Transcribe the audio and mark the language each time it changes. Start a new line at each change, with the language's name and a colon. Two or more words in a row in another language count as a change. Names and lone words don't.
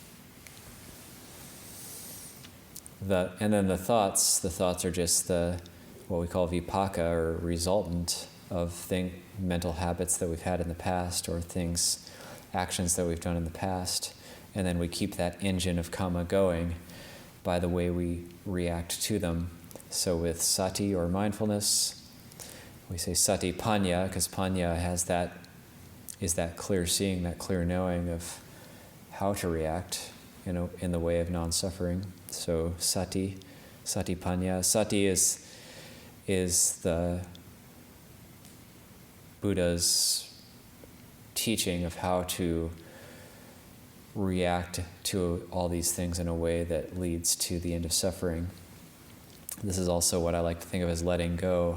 English: And then the thoughts are just what we call vipaka, or resultant of mental habits that we've had in the past, or actions that we've done in the past. And then we keep that engine of Kamma going by the way we react to them. So with sati or mindfulness, we say
Pali: sati panya,
English: because panya is that clear seeing, that clear knowing of how to react, in the way of non-suffering. So
Pali: sati panya.
English: Sati is the Buddha's teaching of how to react to all these things in a way that leads to the end of suffering. This is also what I like to think of as letting go.